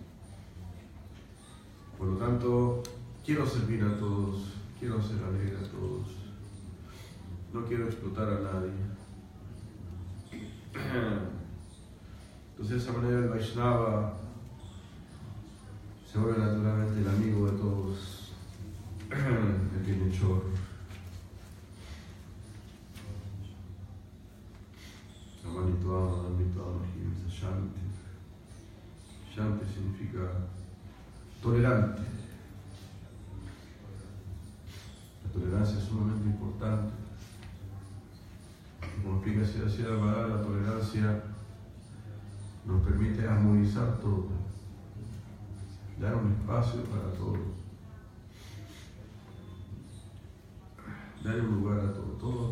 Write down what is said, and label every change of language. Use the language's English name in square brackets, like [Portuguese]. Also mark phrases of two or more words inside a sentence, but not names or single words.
[Spanish] Por lo tanto, quiero servir a todos, quiero hacer alegre a todos. No quiero explotar a nadie. Entonces, de esa manera el Vaishnava se vuelve naturalmente el amigo de todos, el bienhechor. [Sanskrit] Amanituam, adambituam, ahimsa, shanti. [Spanish] Shanti significa tolerante. La tolerancia es sumamente importante. Como explica Srila Maharaj, la tolerancia nos permite armonizar todo, dar un espacio para todo, dar un lugar a todos.